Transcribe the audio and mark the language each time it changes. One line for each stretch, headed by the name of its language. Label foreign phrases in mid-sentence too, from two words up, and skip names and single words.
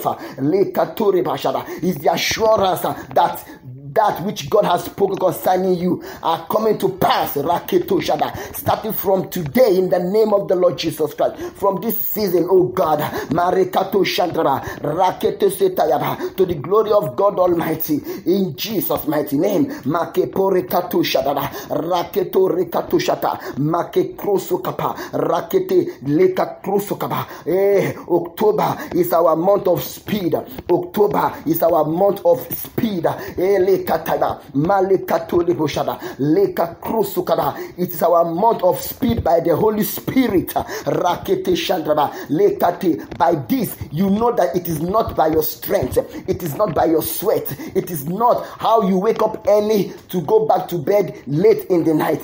English: Lekatore bashada is the assurance that which God has spoken concerning you are coming to pass. Raketo shada. Starting from today, in the name of the Lord Jesus Christ, from this season, oh God, Marekato Shandra, Raketo Setayaba, to the glory of God Almighty, in Jesus' mighty name. Makepo Rekato Shadara, Raketo Rekato Shata, Make Krosokapa, Rakete Leka Krosokapa. October is our month of speed. October is our month of speed. It is our month of speed by the Holy Spirit. By this, you know that it is not by your strength, it is not by your sweat, it is not how you wake up early to go back to bed late in the night.